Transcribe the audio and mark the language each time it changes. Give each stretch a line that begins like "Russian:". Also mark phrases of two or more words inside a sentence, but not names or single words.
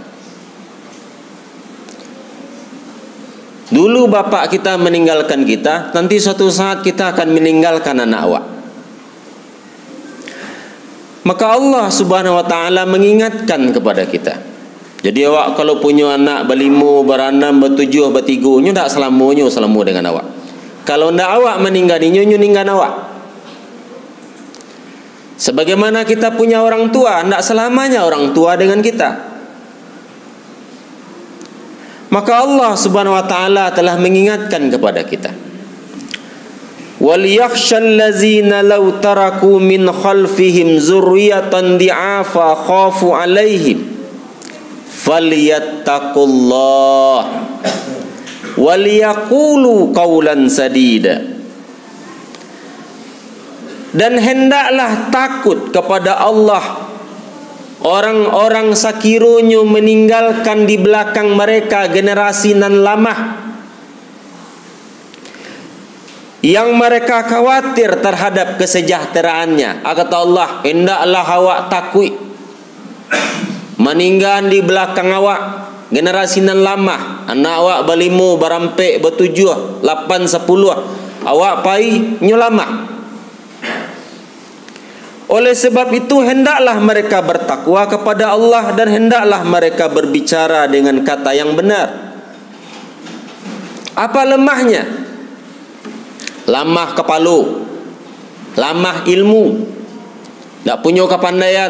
Indonesian: Dulu bapak kita meninggalkan kita, nanti suatu saat kita akan meninggalkan anak awak. Maka Allah
Arabic: سبحانه وتعالى
Indonesian: mengingatkan kepada kita. Jadi awak kalau punya anak berlima, berenam, bertujuh, bertiga, nyu tak selamanya selama dengan awak.
Minangkabau: Kalau ndak awak meninggal nyu ninggal awak.
Indonesian: Sebagaimana kita punya orang tua, ndak selamanya orang tua dengan kita. Maka Allah
Arabic: سبحانه وتعالى
Indonesian: telah mengingatkan kepada kita.
Arabic: وليخش الذين لو تركوا من خلفهم ذرية ضعافا خافوا عليهم فليتقوا الله وليقولوا قولا سديدا.
Indonesian: Dan hendaklah takut kepada Allah orang-orang sakironyo meninggalkan di belakang mereka generasi nan lama yang mereka khawatir terhadap kesejahteraannya. Kata Allah, hendaklah awak takut meninggal di belakang awak generasi nan lama, anak awak berlima, berampek, bertujuh, 8, 10, awak pai nyulama. Oleh sebab itu hendaklah mereka bertakwa kepada Allah dan hendaklah mereka berbicara dengan kata yang benar. Apa lemahnya?
Minangkabau: Lamah kepala, lamah ilmu, tak punya kepandaian.